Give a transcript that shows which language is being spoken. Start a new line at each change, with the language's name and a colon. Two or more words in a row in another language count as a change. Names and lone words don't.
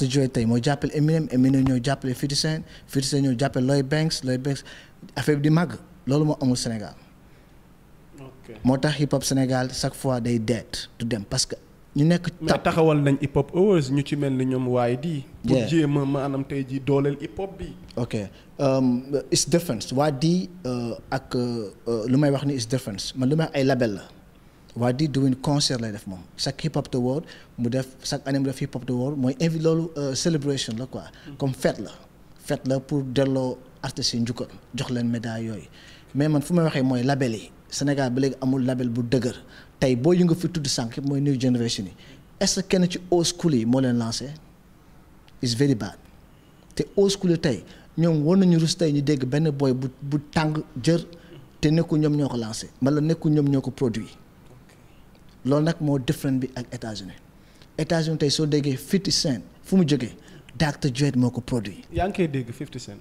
Wolof: Dre tey moo jàppale Eminem ñoo jàppale 50 Cent ñoo jàppale Lloyd Banks affaire bi di màgg loolu moo amul Sénégal moo tax hip hop Sénégal
French: chaque fois
Wolof: day deet du dem
French: parce que
Wolof: ñu nekk mais taxawal nañ
English: hip hop awards
Wolof: ñu ci mel ni ñoom waaye di pour jéem a maanaam tey ji dooleel hip hop bi
English: ok it's different
Wolof: waa di ak lu may wax ni
English: is different
Wolof: man lu may wax ay label la waa di
English: doing concert
Wolof: lay def moom chaque
English: hip hop the world
Wolof: mu def chaque année mu def
English: hip hop the world
Wolof: mooy invite loolu celebration la
French: quoi comme fête
Wolof: la pour delloo artistes yi njukkal jox leen médaille yooyu mais man fu may waxee mooy label yi Sénégal ba léegi amul label bu dëgër tey boo yu nga fi tudd sànq yëpp mooy
English: new generation
Wolof: yi
French: est-ce que
Wolof: kenn ci
English: old school
Wolof: yi moo leen lancé
English: is very bad
Wolof: te
English: old school
Wolof: yi tey ñoom war nañu rus tey ñu dégg benn boy bu tàng jër te nekkul ñoom ñoo ko lancé wala nekkul ñoom ñoo ko produit loolu nag moo different bi ak États-Unis tey soo déggee 50 Cent fu mu jógee Dr. Dre moo ko produit. yaa ngi koy dégg 50 Cent.